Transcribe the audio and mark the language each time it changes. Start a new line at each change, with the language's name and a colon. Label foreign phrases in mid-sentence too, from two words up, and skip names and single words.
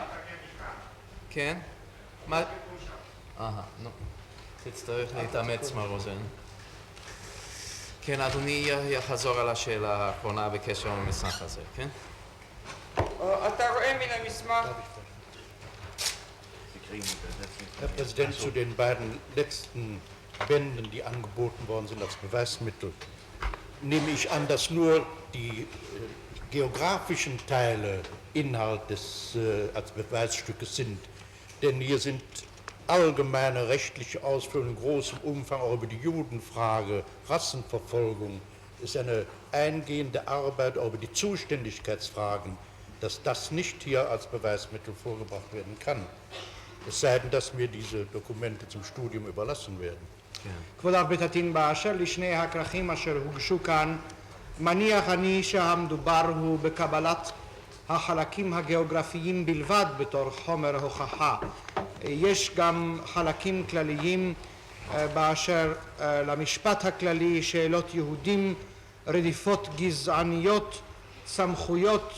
Hebrew: כן? מה? נו. תצטרך להתאמץ, מר רוזן. כן, אדוני יחזור על השאלה האחרונה בקשר למסמך הזה, כן? אתה רואה מן המסמך?
German: Herr Präsident, zu den beiden letzten Bänden, die angeboten worden sind als Beweismittel, nehme ich an, dass nur die geografischen Teile Inhalt des als Beweisstückes sind. Denn hier sind allgemeine rechtliche Ausführungen in großem Umfang auch über die Judenfrage, Rassenverfolgung. Es ist eine eingehende Arbeit auch über die Zuständigkeitsfragen, dass das nicht hier als Beweismittel vorgebracht werden kann. Es sei denn, dass mir diese Dokumente zum Studium überlassen werden.
Hebrew: כבוד הרב בית הדין באשר לשני הכרכים אשר הוגשו כאן מניח אני שהמדובר הוא בקבלת החלקים הגיאוגרפיים בלבד בתור חומר הוכחה. יש גם חלקים כלליים באשר למשפט הכללי, שאלות יהודים, רדיפות גזעניות, סמכויות.